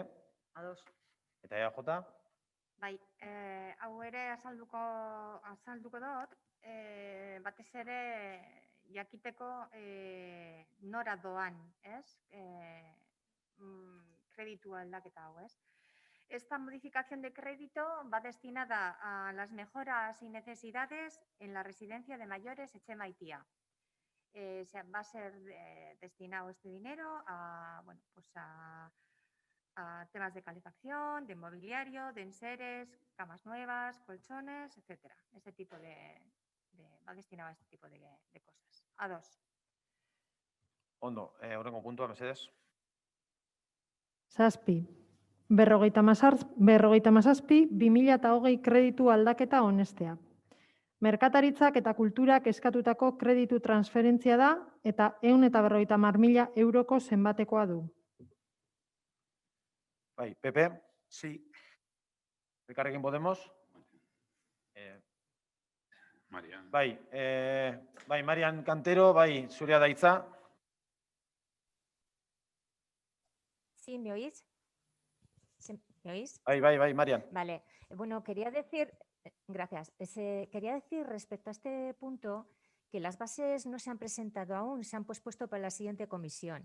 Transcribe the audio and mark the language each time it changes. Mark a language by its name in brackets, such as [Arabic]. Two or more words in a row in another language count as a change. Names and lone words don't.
[Basque] Ados. eta EAJ. Bai, hau ere azalduko dut, batez ere jakiteko nora doan, ez? Kreditu aldaketa hau, ez? [Spanish] Esta modificación de crédito va destinada a las mejoras y necesidades en la residencia de mayores Etxemaitia. Va a ser destinado este dinero a, bueno, pues a temas de calefacción, de mobiliario, de enseres, camas nuevas, colchones, etcétera. Este tipo va destinado a este tipo de cosas. A2. [Basque] Ondo, urrengo puntua mesedez. 7. 57/2020 kreditu aldaketa onestea. Merkataritzak eta kulturak eskatutako kreditu transferentzia da eta 150.000 euroko zenbatekoa du. Bai, Pepe, [Spanish] Sí. [Basque] Elkarrekin Podemos, Marian. bai, Marian Cantero, bai, zurea da hitza. [Spanish] Sí, ¿me oís? ¿Me oís? [Basque] Bai, Marian. [Spanish] Vale. Bueno, quería decir, gracias. Quería decir respecto a este punto que las bases no se han presentado aún, se han pospuesto para la siguiente comisión.